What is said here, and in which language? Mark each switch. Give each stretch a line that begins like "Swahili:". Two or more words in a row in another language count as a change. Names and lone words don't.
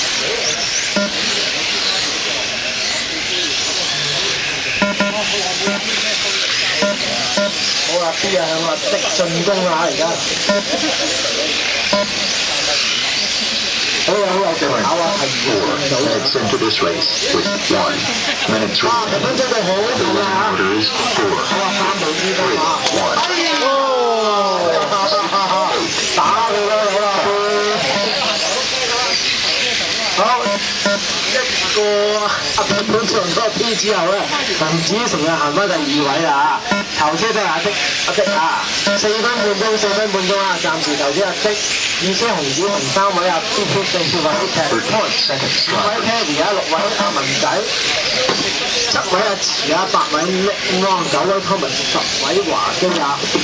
Cantonese: 好啦 ，B 啊向阿的進攻啊而家，好有技巧啊，係2
English: minutes into this race with 1 minute remaining.
Cantonese: 哇，2分鐘就好勁啊！哇，3步之間啊！打佢啦好啦，好。一個阿潘上咗個 P 之後咧，紅子城啊行翻第2位啦嚇，頭車都係阿的啊，4分半鐘啊，暫時頭車阿的，2車紅子城3位阿 B 4位Platoon， 5位 Terry 啊，6位阿文仔，7位阿慈啊，8位 Nick Wong， 9位 Thomas， 10位華基啊。